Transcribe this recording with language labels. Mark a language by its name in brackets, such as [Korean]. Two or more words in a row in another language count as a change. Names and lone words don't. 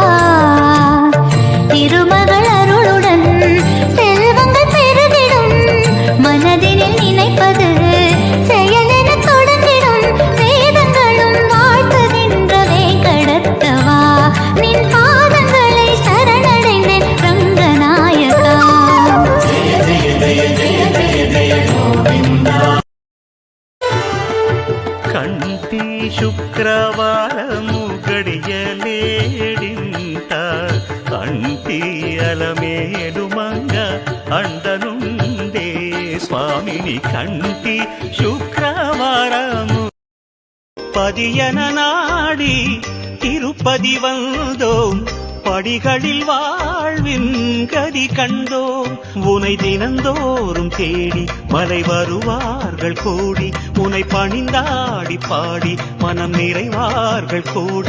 [Tamil] திருமகள் அருளுடன் செல்வங்கள் பெருகிடும், மனதினில் நினைப்பது செயலென தொடங்கிடும். வேதங்களும் வாழ்த்துகின்ற வேங்கடத்தவா, நின் பாதங்களை சரணடைந்தேன் ரங்கநாயகா. [Telugu] కంటి శుక్రవారము గడియలేడింత కంటి అలమేలు మంగ అండనుండే స్వామిని. కంటి శుక్రవారము [Tamil] பதியன நாடி திருப்பதி வந்தோம், படிகளில் வாழ்வின் கதி கண்டோம். உனை தினந்தோறும் தேடி மலை வருவார்கள் கோடி, உனை பணிந்தாடி பாடி மனம் நிறைவார்கள் கோடி.